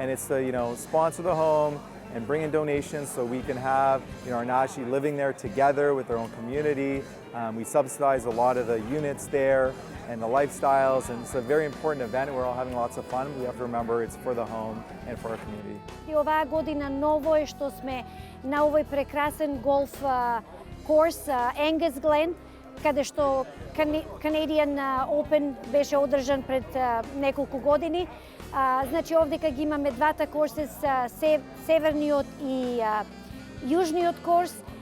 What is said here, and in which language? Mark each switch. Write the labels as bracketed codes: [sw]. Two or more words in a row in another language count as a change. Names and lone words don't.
[en] and it's to, sponsor the home and bring in donations so we can have, our Nashi living there together with their own community. We subsidize a lot of the units there and the lifestyles, and it's a very important event. We're all having lots of fun. We have to remember it's for the home and for our community. [mk] И оваа година ново е што сме на овој прекрасен голф course Angus Glen, каде што Canadian Open беше одржан пред неколку години. Значи овдека ги имаме двата корса, северниот и јужниот корс.